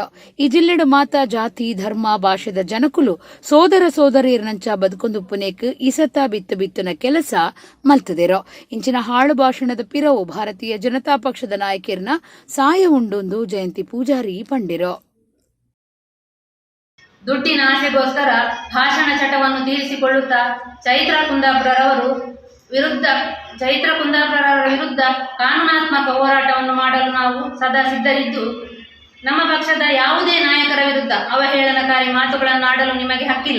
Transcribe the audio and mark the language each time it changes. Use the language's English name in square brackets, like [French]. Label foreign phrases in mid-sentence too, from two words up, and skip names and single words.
[Tulu] ಈ ಜಿಲ್ಲೆಡು ಮಾತ ಜಾತಿ ಧರ್ಮ ಭಾಷೆದ ಜನಕುಲು ಸೋದರ ಸೋದರಿಯರ್ನಂಚ ಬದುಕೊಂದುಪ್ಪುನೇಕ್ ಇಸತ ಬಿತ್ತುನ ಕೆಲಸ ಮಲ್ತದೇರೋ. ಇಂಚಿನ ಹಾಳು ಭಾಷಣದ ಪಿರವು ಭಾರತೀಯ ಜನತಾ ಪಕ್ಷದ ನಾಯಕಿಯರ್ನ ಸಾಯ ಉಂಡೊಂದು ಜಯಂತಿ ಪೂಜಾರಿ ಪಂಡೆರು. [Kannada] ದುಡ್ಡಿನ ಆಸೆಗೋಸ್ಕರ ಭಾಷಣ ಚಟವನ್ನು ತೀರಿಸಿಕೊಳ್ಳುತ್ತಾ ಚೈತ್ರಾ ಕುಂದಾಪುರರವರ ವಿರುದ್ಧ ಕಾನೂನಾತ್ಮಕ ಹೋರಾಟವನ್ನು ಮಾಡಲು ನಾವು ಸದಾ ಸಿದ್ಧರಿದ್ದು, ನಮ್ಮ ಪಕ್ಷದ ಯಾವುದೇ ನಾಯಕರ ವಿರುದ್ಧ ಅವಹೇಳನಕಾರಿ ಮಾತುಗಳನ್ನು ಆಡಲು ನಿಮಗೆ ಹಕ್ಕಿಲ್ಲ.